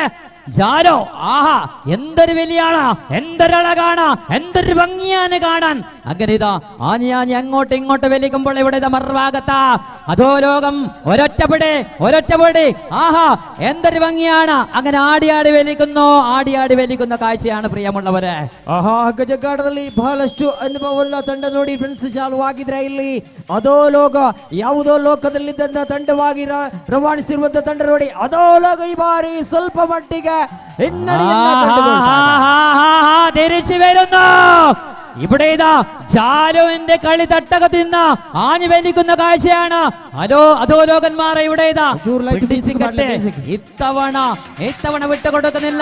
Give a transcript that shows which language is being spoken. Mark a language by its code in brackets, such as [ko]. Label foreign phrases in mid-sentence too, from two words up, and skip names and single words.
[ml] ജാലു ആഹാ എന്തൊരു വലിയാണ്, എന്തൊരഴകാണ്, എന്തൊരു ഭംഗിയാണ് കാണാൻ. അങ്ങനെ ഇതാ ആഞ്ഞി അങ്ങോട്ട് ഇങ്ങോട്ട് വലിക്കുമ്പോൾ ഇവിടെ മറുഭാഗത്താ അധോലോകം ഒരൊറ്റപടി. ആഹാ എന്തൊരു ഭംഗിയാണ്. അങ്ങനെ ആടിയാടി വലിക്കുന്ന കാഴ്ചയാണ് ಪ್ರಿಯമുള്ളവരെ. [kn] ಗಜಗಾಟದಲ್ಲಿ ಬಹಳಷ್ಟು ಅನುಭವವುಳ್ಳ ತಂಡ ನೋಡಿ ಫ್ರೆಂಡ್ಸ್ ಚಾಲುವಾಗಿದ್ರೆ ಇಲ್ಲಿ ಅಧೋಲೋಕ ಯಾವುದೋ ಲೋಕದಲ್ಲಿದ್ದಂತ ತಂಡವಾಗಿ ರವಾನಿಸಿರುವಂತ ತಂಡ ನೋಡಿ ಅಧೋಲೋಕ ಈ ಬಾರಿ ಸ್ವಲ್ಪ ಮಟ್ಟಿಗೆ [ml] തിരിച്ചു വരുന്നു. ഇവിടെ ഇതാ ജാലുവിന്റെ കളി തട്ടകത്തിൽ നിന്ന് ആഞ്ഞു വലിക്കുന്ന കാഴ്ചയാണ്. അധോലോകന്മാരെ ഇവിടെ ഇതാ ഇത്തവണ വിട്ടുകൊടുക്കുന്നില്ല.